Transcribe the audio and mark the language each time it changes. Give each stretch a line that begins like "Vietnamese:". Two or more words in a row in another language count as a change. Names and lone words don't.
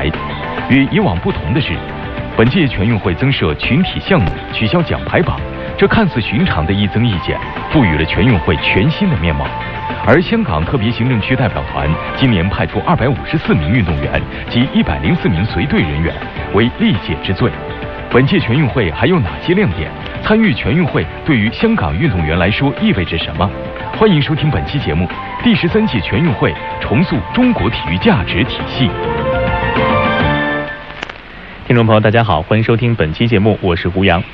Chinese: 與以往不同的是，本屆全運會增設群體項目，取消獎牌榜，這看似尋常的一增一減，賦予了全運會全新的面貌。而香港特別行政區代表團今年派出254名運動員及104名隨隊人員，為歷屆之最。本届全运会还有哪些亮点？参与全运会对于香港运动员来说意味着什么？欢迎收听本期节目，第13届全运会重塑中国体育价值体系。听众朋友大家好，欢迎收听本期节目，我是胡杨。